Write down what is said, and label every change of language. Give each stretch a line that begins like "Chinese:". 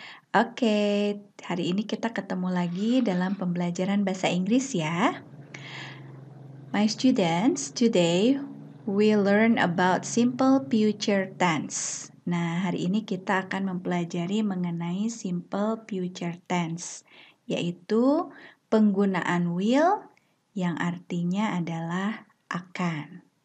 Indonesian: Oke, hari ini kita ketemu lagi dalam pembelajaran bahasa Inggris ya.
English: My students, today we learn about simple future tense.
Indonesian: Nah, hari ini kita akan mempelajari mengenai simple future tense, yaitu penggunaan will yang artinya adalah akan.